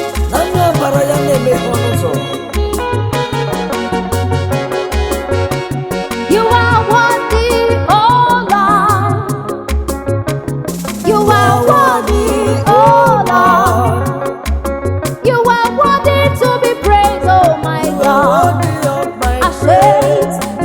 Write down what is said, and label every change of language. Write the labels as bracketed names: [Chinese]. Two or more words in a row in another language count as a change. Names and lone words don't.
[Igbo] Na onye ọbara ya na-emeghe ọnụ ụzọ. [English] You are worthy, oh Lord. You are worthy, oh Lord. You are worthy to be praised, oh my You are God. worthy of my I say, praise.